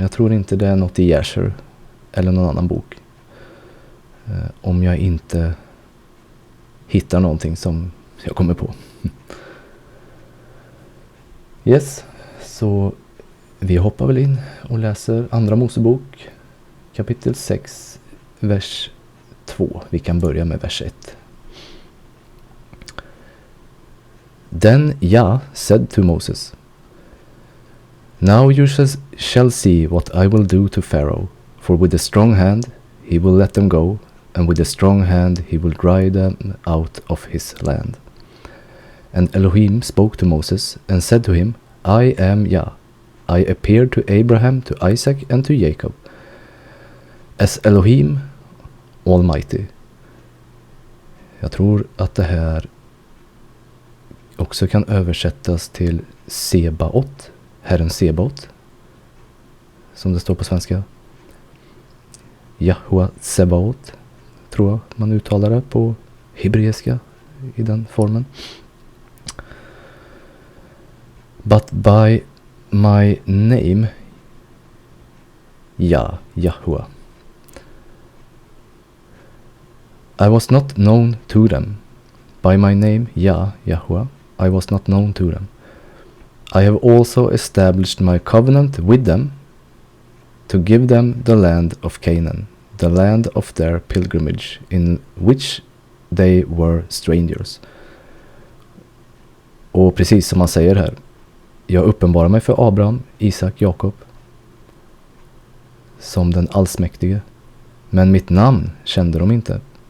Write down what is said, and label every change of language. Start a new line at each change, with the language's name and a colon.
Swedish: Jag tror inte det är något i Jasher eller någon annan bok. Om jag inte hittar någonting som jag kommer på. Yes, så vi hoppar väl in och läser andra Mosebok, kapitel 6, vers 2. Vi kan börja med vers 1.
English: Then Yah said to Moses, Now you shall see what I will do to Pharaoh, for with a strong hand he will let them go, and with a strong hand he will drive them out of his land. And Elohim spoke to Moses and said to him, I am Yah. I appeared to Abraham, to Isaac, and to Jacob as Elohim Almighty.
Swedish: Jag tror att det här också kan översättas till Sebaot, Herren Sebaot, som det står på svenska. Jahua Sebaot, tror jag man uttalar det på hebreiska i den formen.
English: But by my name, Yahua, I was not known to them. By my name, Yahua, I was not known to them. I have also established my covenant with them to give them the land of Canaan, the land of their pilgrimage, in which they were strangers.
Swedish: Och precis som man säger här, jag uppenbarar mig för Abraham, Isak, Jakob som den allsmäktige. Men mitt namn kände de inte.